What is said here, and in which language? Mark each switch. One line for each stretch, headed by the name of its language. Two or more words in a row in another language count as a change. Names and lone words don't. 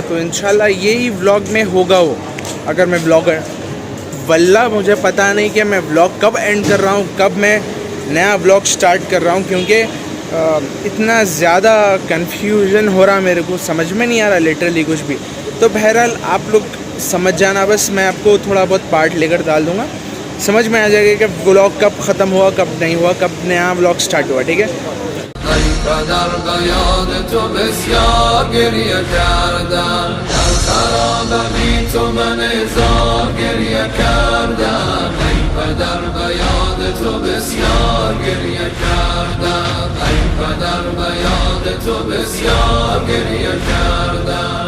Hindi: तो इंशाअल्लाह यही व्लॉग में होगा वो, अगर मैं ब्लॉगर, वल्लाह मुझे पता नहीं कि मैं व्लॉग कब एंड कर रहा हूँ, कब मैं नया व्लॉग स्टार्ट कर रहा हूँ, क्योंकि इतना ज़्यादा कन्फ्यूज़न हो रहा, मेरे को समझ में नहीं आ रहा लिटरली कुछ भी। तो बहरहाल आप लोग समझ जाना, बस मैं आपको थोड़ा बहुत पार्ट लेकर डाल दूँगा, समझ में आ जाएगा कि व्लॉग कब ख़त्म हुआ, कब नहीं हुआ, कब नया व्लॉग स्टार्ट हुआ। ठीक है।
Persian: در بیاد تو بسیار گریه کردم، ای پدر بیاد تو بسیار گریه کردم.